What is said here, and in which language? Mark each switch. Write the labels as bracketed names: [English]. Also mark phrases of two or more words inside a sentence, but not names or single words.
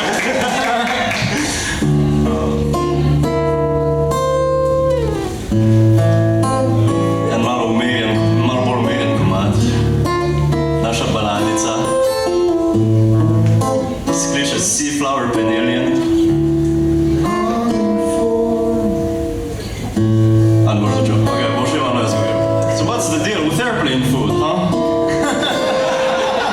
[Slovenian] En malo bolj umirjen komad. Naša baladica. Se kliče Seaflower Penelian. [English] Okay, we'll show you on as we go. So what's the deal with airplane food, huh?